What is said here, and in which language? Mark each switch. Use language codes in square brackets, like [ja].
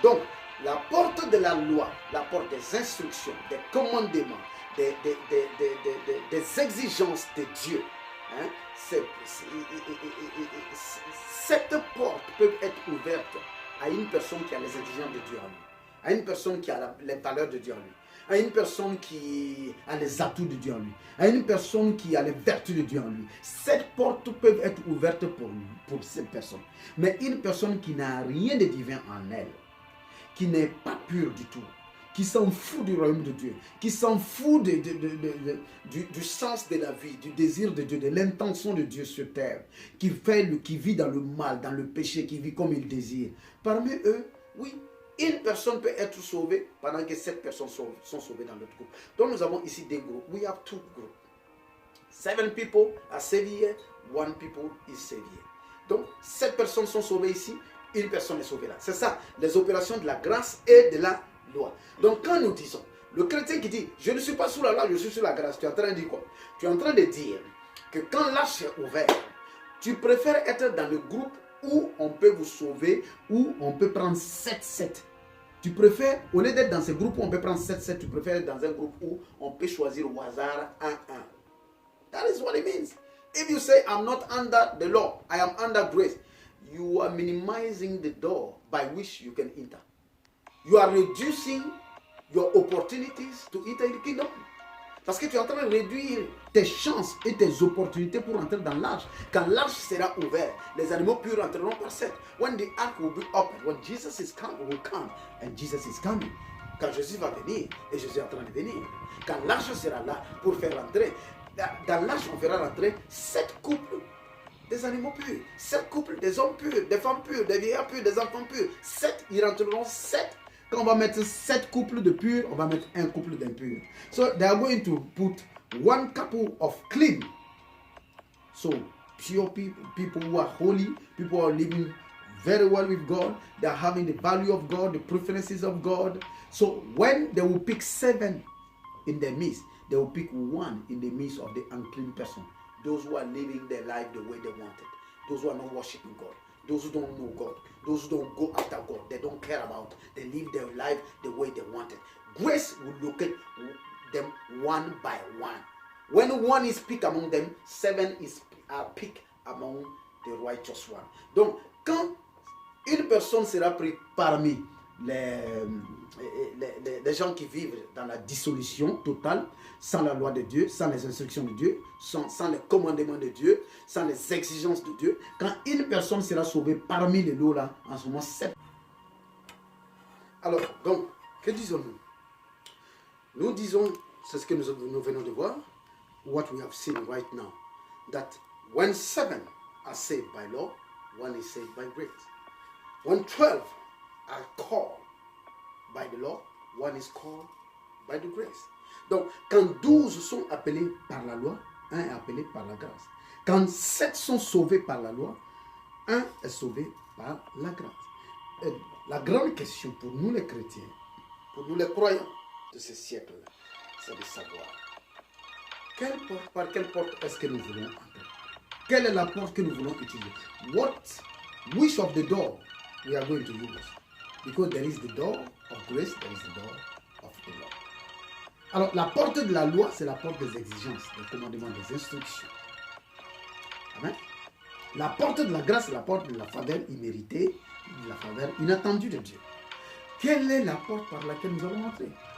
[fr] Donc, la porte de la loi, la porte des instructions, des commandements, des exigences de Dieu, hein, cette porte peut être ouverte à une personne qui a les exigences de Dieu en lui, à une personne qui a les valeurs de Dieu en lui, à une personne qui a les atouts de Dieu en lui, à une personne qui a les vertus de Dieu en lui. Cette porte peut être ouverte pour cette personne. Mais une personne qui n'a rien de divin en elle, qui n'est pas pure du tout, qui s'en fout du royaume de Dieu, qui s'en fout du sens de la vie, du désir de Dieu, de l'intention de Dieu sur terre, qui vit dans le mal, dans le péché, qui vit comme il désire. Parmi eux, oui, une personne peut être sauvée pendant que 7 personnes sont sauvées dans l'autre groupe. Donc nous avons ici des groupes. [en] We have 2 groups. 7 people are saved here, 1 people is saved here. [fr] Donc 7 personnes sont sauvées ici, une personne est sauvée là. C'est ça, les opérations de la grâce et de la loi. Donc quand nous disons, le chrétien qui dit, je ne suis pas sous la loi, je suis sous la grâce, tu es en train de dire quoi? Tu es en train de dire que quand l'arche est ouverte, tu préfères être dans le groupe où on peut vous sauver, où on peut prendre 7-7. Tu préfères, au lieu d'être dans ce groupe où on peut prendre 7-7, tu préfères être dans un groupe où on peut choisir au hasard 1-1. [en] That is what it means. If you say, I'm not under the law, I am under grace, you are minimizing the door by which you can enter. You are reducing your opportunities to enter the kingdom. [fr] Parce que tu es en train de réduire tes chances et tes opportunités pour entrer dans l'arche. Quand l'arche sera ouverte, les animaux purs entreront par 7. [en] When the ark will be open, when Jesus is come, will come, and Jesus is coming. [fr] Quand Jésus va venir, et Jésus est en train de venir. Quand l'arche sera là pour faire rentrer, dans l'arche on fera rentrer 7 couples des animaux purs, 7 couples des hommes purs, des femmes pures, des vieillards purs, des enfants purs. 7, ils rentreront 7. Quand on va mettre 7 couples de purs, on va mettre un couple d'impurs. [en] So they are going to put 1 couple of clean. So pure people who are holy, people who are living very well with God, they are having the value of God, the preferences of God. So when they will pick 7 in their midst, they will pick 1 in the midst of the unclean person. Those who are living their life the way they want it. Those who are not worshiping God. Those who don't know God. Those who don't go after God. They don't care about. They live their life the way they want it. Grace will locate them one by one. When 1 is picked among them, 7 are picked among the righteous one. [fr] Donc, quand une personne sera prise parmi les gens qui vivent dans la dissolution totale, sans la loi de Dieu, sans les instructions de Dieu, sans les commandements de Dieu, sans les exigences de Dieu, quand une personne sera sauvée parmi les lots là, en ce moment, 7. Alors, donc, que disons-nous? Nous disons, c'est ce que nous venons de voir, [en] what we have seen right now, that when 7 are saved by law, 1 is saved by grace. When 12 are called by the law, 1 is called by the grace. [fr] Donc, quand 12 sont appelés par la loi, 1 est appelé par la grâce. Quand 7 sont sauvés par la loi, 1 est sauvé par la grâce. Et la grande question pour nous les chrétiens, pour nous les croyants de ce siècle-là, c'est de savoir par quelle porte est-ce que nous voulons entrer. Quelle est la porte que nous voulons utiliser? [en] Which of the door we are going to use? Because there is the door of grace, there is the door of the law. [fr] Alors, la porte de la loi, c'est la porte des exigences, des commandements, des instructions. Amen. La porte de la grâce, c'est la porte de la faveur imméritée, de la faveur inattendue de Dieu. Quelle est la porte par laquelle nous allons entrer?